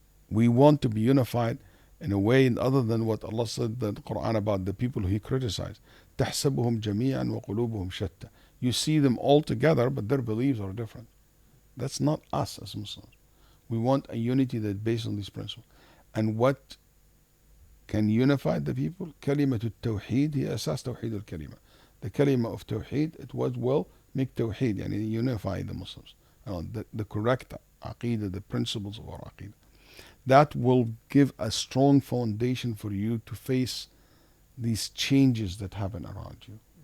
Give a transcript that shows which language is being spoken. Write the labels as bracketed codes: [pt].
[en] We want to be unified in a way other than what Allah said in the Quran about the people who He criticized. [ar] تَحْسَبُهُمْ جَمِيعًا وَقُلُوبُهُم شَتَّى. [en] You see them all together, but their beliefs are different. That's not us as Muslims. We want a unity that's based on these principles. And what can unify the people? [ar] كلمة التوحيد هي أساس توحيد الكلمة. [en] The kalima of tawheed, it will make tawheed, and unify the Muslims. The correct aqeedah, the principles of our aqeedah. That will give a strong foundation for you to face these changes that happen around you.